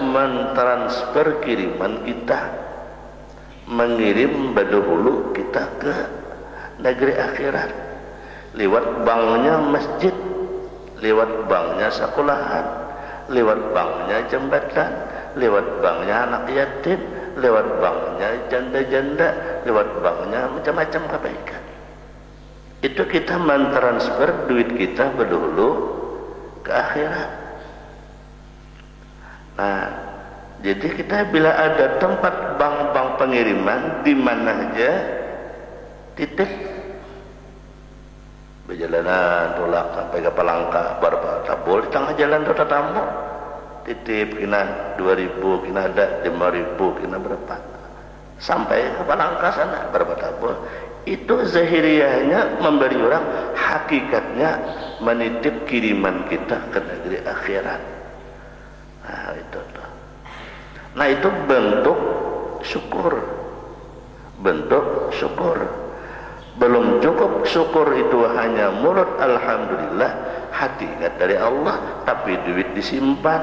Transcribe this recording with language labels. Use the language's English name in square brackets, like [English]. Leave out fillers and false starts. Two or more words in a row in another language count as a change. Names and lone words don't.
[Indonesian] mentransfer kiriman kita, mengirim dahulu kita ke negeri akhirat lewat banknya masjid, lewat banknya sekolahan, lewat banknya jembatan, lewat banknya anak yatim, lewat banknya janda-janda, lewat banknya macam-macam kebaikan. Itu kita mentransfer duit kita berdahulu ke akhirat. Nah, jadi kita bila ada tempat bank-bank pengiriman di mana aja, titip berjalanan tolak sampai ke Palangka, berapa tabul di tengah jalan tu tamu, titip kena 2.000, kena ada 5.000, kena berapa, sampai ke Palangka sana berapa tabul. Itu zahiriahnya memberi orang, hakikatnya menitip kiriman kita ke negeri akhirat. Nah, itu tuh. Nah, itu bentuk syukur. Bentuk syukur. Belum cukup syukur itu hanya mulut alhamdulillah, hati ingat dari Allah, tapi duit disimpan.